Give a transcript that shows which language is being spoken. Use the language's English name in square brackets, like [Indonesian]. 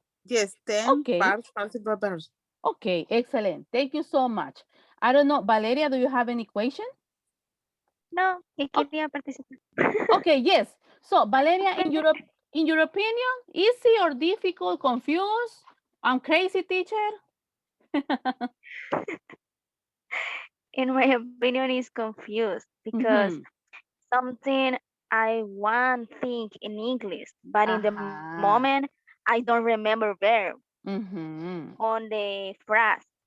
[English] Yes, 10 past participle verbs. Okay, excellent. Thank you so much. I don't know, Valeria, do you have any question? [Spanish] No, que quería participar. [English] Okay, yes. So, Valeria, in your opinion, easy or difficult, confused? I'm crazy, teacher? In my opinion, is confused because something I want think in English, but in the moment, I don't remember verb on the phrase.